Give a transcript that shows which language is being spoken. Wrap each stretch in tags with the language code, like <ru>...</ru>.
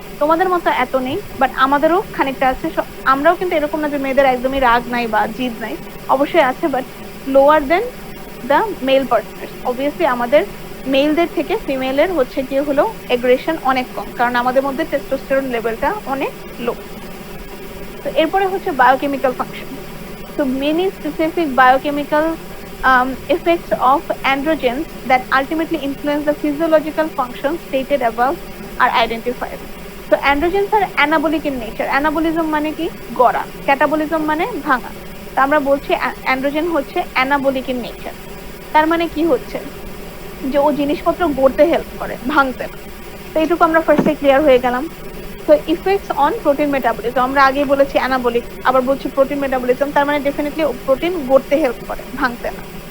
<bn>তোমাদের মতো এত নেই, বাট আমাদেরও খানিকটা আছে। আমরাও কিন্তু এরকম না যে মেয়েদের একদমই রাগ নাই বা জিদ নাই, অবশ্যই আছে, but lower then the mail partners. Obviously আমাদের মেলদের থেকে ফিমেলের হচ্ছে কি হলো এগ্রেশন অনেক কম, কারণ আমাদের মধ্যে টেস্টোস্টেরন লেভেলটা অনেক লো। তো এরপরে হচ্ছে biochemical function.</bn> <en>So many specific biochemical effects of androgens that ultimately influence the physiological functions stated above are identified. So androgens are anabolic in nature.</en> <bn>Anabolism মানে কি? গড়া। ক্যাটাবলিজম মানে ভাঙা। তো আমরা বলছি অ্যান্ড্রোজেন হচ্ছে anabolic in nature। তার মানে কি হচ্ছে? যে ও জিনিসপত্র গড়তে হেল্প করে, ভাঙতে না। তো এইটুকু আমরা ফার্স্টে ক্লিয়ার হয়ে গেলাম। তো ইফেক্টস অন প্রোটিন মেটাবলিজম, আমরা আগেই বলেছি অ্যানাবলিক, আবার বলছি প্রোটিন মেটাবলিজম, তার মানে ডেফিনেটলি প্রোটিন গড়তে হেল্প করে, ভাঙতে না।</bn>